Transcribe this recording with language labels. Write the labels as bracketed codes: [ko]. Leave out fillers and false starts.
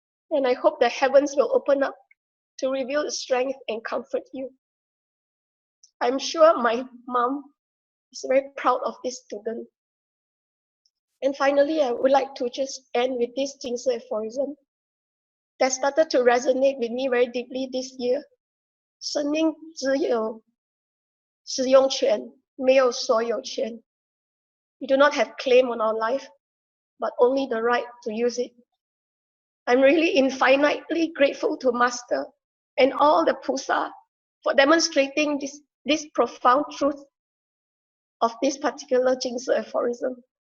[en] And I hope the heavens will open up to reveal its strength and comfort you. I'm sure my mom is very proud of this student. And finally, I would like to just end with this Jing aphorism that started to resonate with me very deeply this year. [zh] 生命只有使用权，没有所有权。 [en] We do not have claim on our life, but only the right to use it. I'm really infinitely grateful to Master and all the Pusa for demonstrating this profound truth of this particular Jing aphorism.